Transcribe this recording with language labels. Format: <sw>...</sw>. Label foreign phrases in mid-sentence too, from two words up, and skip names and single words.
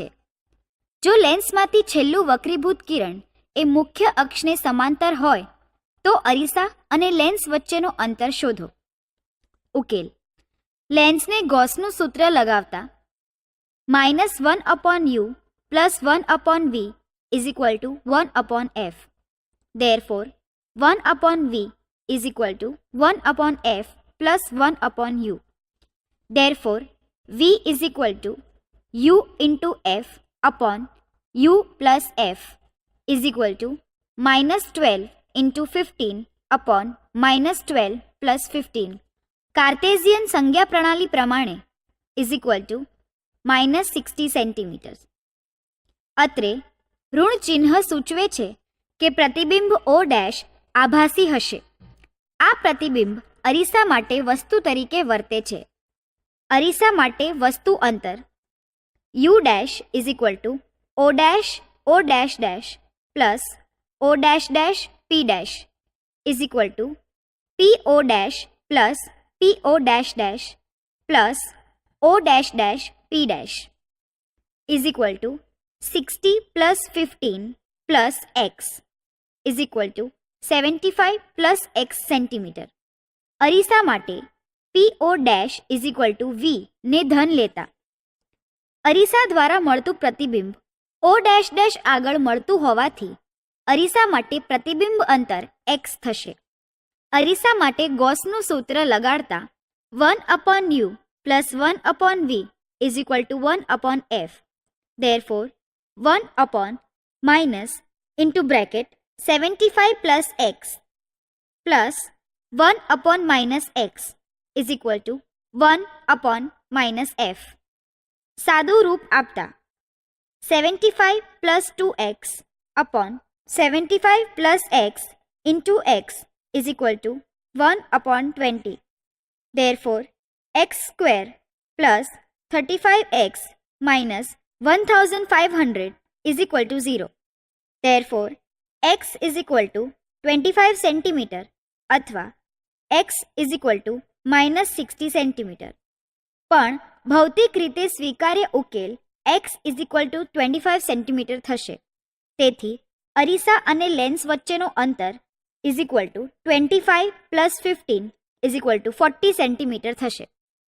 <gu>જો લેન્સમાંથી છેલ્લું વક્રીભૂત કિરણ એ મુખ્ય અક્ષને સમાંતર હોય તો અરીસા અને લેન્સ વચ્ચેનો અંતર શોધો. ઉકેલ: લેન્સને ગૌસનું સૂત્ર લગાવતા -1/u + 1/v = 1/f.</gu> <en>Therefore 1/v = 1/f + 1/u. Therefore v = u into f upon u plus f = -12 into 15 upon -12 plus 15.</en> <gu>કાર્ટેઝિયન સંજ્ઞા પ્રણાલી પ્રમાણે = -60 સેન્ટીમીટર. અત્રે ઋણ ચિહ્ન સૂચવે છે કે પ્રતિબિંબ O' આભાસી હશે. આ પ્રતિબિંબ અરીસા માટે વસ્તુ તરીકે વર્તે છે. અરીસા માટે વસ્તુ અંતર u' =</gu> <en>O' O' plus O'' P' = P O' plus P O' plus O'' P' = 60 plus 15 plus x</en> <gu>= 75 plus x સેન્ટીમીટર. અરીસા માટે P O' = V ને ધન લેતા અરીસા દ્વારા મળતું પ્રતિબિંબ O'' આગળ મળતું હોવાથી અરીસા માટે પ્રતિબિંબ અંતર x થશે. અરીસા માટે ગૌસનું સૂત્ર લગાડતા 1/u + 1/v = 1/f.</gu> <en>Therefore 1/(75 plus x plus 1/(x) = 1/(f).</en> <gu>સાદું રૂપ આપતા</gu> <en>75 plus 2x upon 75 plus x into x</en> <gu>= 1/20.</gu> <en>Therefore x square plus 35x minus 1500 = 0. Therefore x = 25</en> <gu>સેન્ટીમીટર અથવા</gu> <en>x = -60 સેન્ટીમીટર.</en> <gu>પણ ભૌતિક રીતે સ્વીકાર્ય ઉકેલ x = 25 સેન્ટીમીટર થશે. તેથી અરીસા અને લેન્સ વચ્ચેનો અંતર = 25 + 15 = 40 સેન્ટીમીટર થશે.</gu>